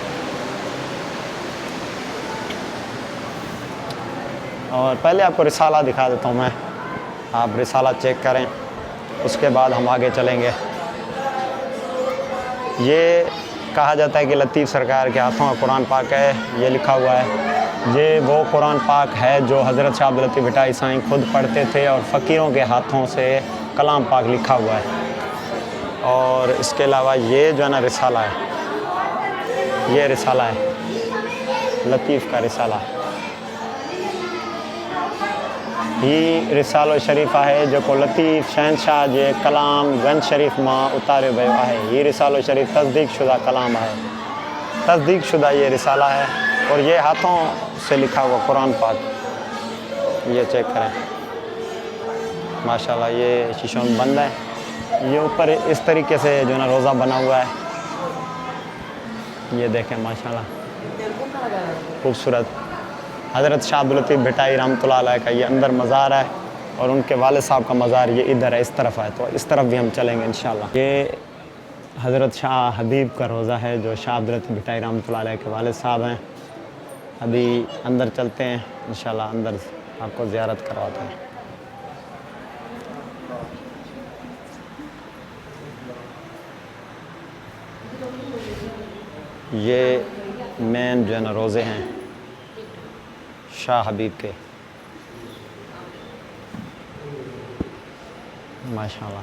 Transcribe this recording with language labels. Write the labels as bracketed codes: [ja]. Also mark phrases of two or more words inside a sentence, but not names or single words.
[hi] और पहले आपको रिसाला दिखा देता हूँ मैं, आप रिसाला चेक करें, उसके बाद हम आगे चलेंगे। ये कहा जाता है कि लतीफ़ सरकार के हाथों का कुरान पाक है, ये लिखा हुआ है। ये वो कुरान पाक है जो हज़रत शाह अब्दुल लतीफ़ भिटाई साईं खुद पढ़ते थे और फ़कीरों के हाथों से कलाम पाक लिखा हुआ है। और इसके अलावा ये जो है ना रिसाला है, ये रिसाला है, लतीफ़ का रिसाला। [sd] ही रिसालो शरीफ़ा है जो को लतीफ़ शहनशाह जे कलाम गंज शरीफ़ मां उतारियो वियो आहे। [hi] ये रिसालो शरीफ़ तस्दीक शुदा कलाम है, तस्दीक शुदा ये रिसाला है और ये हाथों से लिखा हुआ कुरान पाक। ये चेक करें माशाल्लाह। ये शीशों में बंद है। ये ऊपर इस तरीके से जो है ना रोज़ा बना हुआ है, ये देखें माशाल्लाह खूबसूरत। हज़रत शाह अब्दुल लतीफ़ भिटाई [ar] رحمة الله عليه [hi] का ये अंदर मज़ार है और उनके वालिद साहब का मज़ार ये इधर है, इस तरफ है। तो इस तरफ भी हम चलेंगे इंशाल्लाह। ये हज़रत शाह हबीब का रोज़ा है जो शाह अब्दुल लतीफ़ भिटाई [ar] رحمة الله عليه [hi] के वालिद साहब हैं। अभी अंदर चलते हैं इंशाल्लाह, अंदर आपको ज़ियारत करवाते हैं। ये मेन जो है ना रोज़े हैं शाह हबीब के, माशाल्लाह।